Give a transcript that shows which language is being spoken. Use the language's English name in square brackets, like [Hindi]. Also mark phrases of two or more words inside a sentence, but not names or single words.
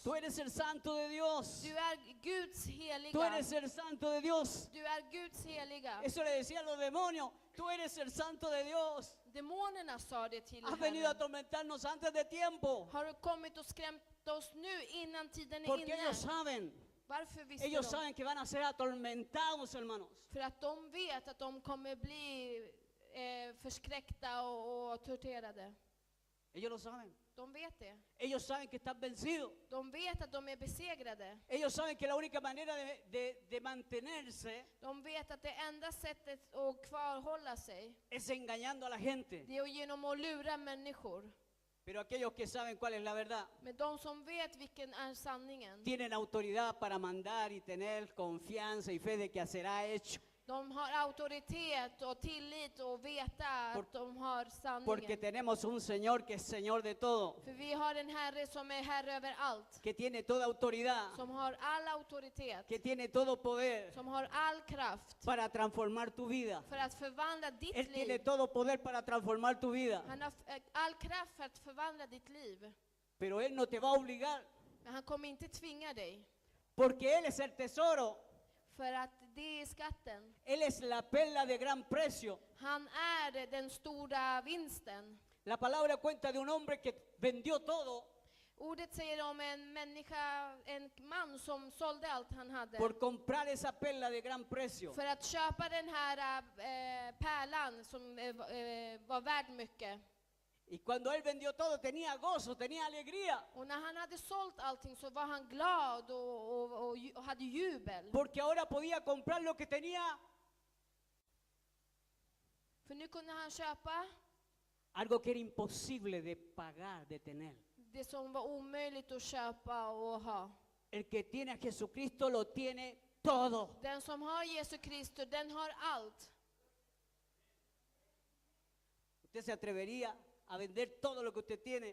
[Spanish] Tú eres el santo de Dios. [Swedish] Du är Guds [Spanish] Tú [Swedish] heliga. [Spanish] eres el santo de Dios. [Swedish] Du är Guds heliga. [Spanish] Eso le decían los demonios. Tú eres el santo de Dios. [Swedish] Demonerna sa det till [Spanish] Has venido a [Swedish] Herren. [Spanish] atormentarnos antes de tiempo. [Swedish] Har du kommit och skrämt oss nu innan tiden är [Spanish] Porque [Swedish] inne? [Spanish] ellos saben. [Swedish] Varför visste [Spanish] Ellos [Swedish] de? [Spanish] saben que van a ser atormentados, hermanos. [Swedish] För att de vet att de kommer bli förskräckta och torterade. [Spanish] Ellos lo saben. [Swedish] De vet det. [Spanish] Ellos saben que están vencidos. [Swedish] De vet att de är besegrade. [Spanish] Ellos saben que la única manera de mantenerse [Swedish] De vet att det enda sättet att kvarhålla sig, [Spanish] es engañando a la gente. [Swedish] det är genom att lura människor. [Spanish] Pero aquellos que saben cuál es la verdad [Swedish] Men de som vet vilken är sanningen, [Spanish] tienen autoridad para mandar y tener confianza y fe de que será hecho. [Swedish] de har auktoritet och tillit och veta att de har [Spanish] Porque [Swedish] sanningen. [Spanish] tenemos un Señor que es Señor de todo, [Swedish] För vi har en Herre som är Herre över allt. [Spanish] que tiene toda autoridad, [Swedish] Som har all auktoritet. [Spanish] que tiene todo poder [Swedish] Som har all kraft [Spanish] para transformar tu vida. [Swedish] för att förvandla ditt [Spanish] Él tiene [Swedish] liv. [Spanish] todo poder para transformar tu vida. [Swedish] Han har all kraft för att förvandla ditt liv. [Spanish] Pero Él no te va a obligar, [Swedish] Men han kommer inte tvinga dig. [Spanish] porque Él es el tesoro. [Swedish] För att det är skatten. [Spanish] Él es la perla de gran precio. [Swedish] Han är den stora vinsten. [Spanish] La palabra cuenta de un hombre que vendió todo [Swedish] Ordet säger om en människa, en man som sålde allt han hade. [Spanish] por comprar esa perla de gran precio. [Swedish] För att köpa den här pärlan som var värd mycket. [Spanish] Y cuando Él vendió todo tenía gozo, tenía alegría. [Swedish] Och när han hade sålt allting så var han glad och hade jubel. [Spanish] Porque ahora podía comprar lo que tenía, [Swedish] För nu kunde han köpa [Spanish] algo que era imposible de pagar, de tener. [Swedish] det som var omöjligt att köpa och ha. [Spanish] El que tiene a Jesucristo lo tiene todo. [Swedish] Den som har Jesus Kristus, den har allt. [Spanish] ¿Usted se atrevería a vender todo lo que usted tiene?